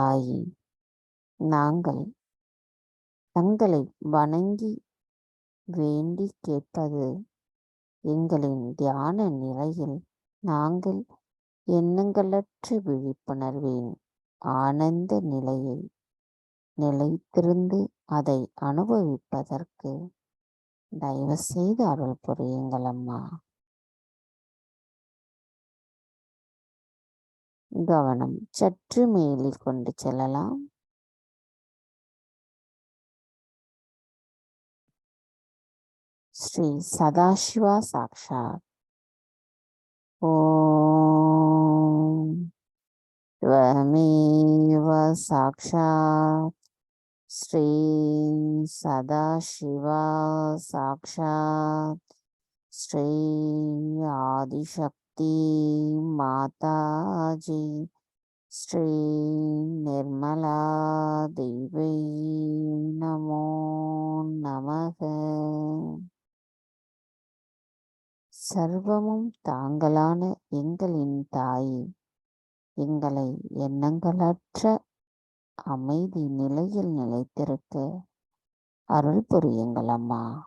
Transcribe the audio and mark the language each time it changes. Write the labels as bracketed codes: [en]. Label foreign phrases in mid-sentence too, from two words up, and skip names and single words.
[ta] தாய், நாங்கள் தங்களை வணங்கி வேண்டி கேட்பது எங்களின் தியான நிலையில் நாங்கள் எண்ணங்களற்ற விழிப்புணர்வின் ஆனந்த நிலையை நிலைத்திருந்து அதை அனுபவிப்பதற்கு தயவு செய்து அருள் புரியுங்கள் அம்மா. கவனம் சற்று மேலில் கொண்டு செல்லலாம். [sa] श्री सदाशिव साक्षात्. ஓம் त्वमेव साक्षात् श्री सदाशिवा साक्षात् श्री आदिशक्ति माताजी श्री निर्मला देवी नमो नमः. [ta] சர்வமும் தாங்களான எங்களின் தாய், எங்களை எண்ணங்களற்ற அமைதி நிலையில் நிலைத்திருக்க அருள் புரியுங்கள் அம்மா.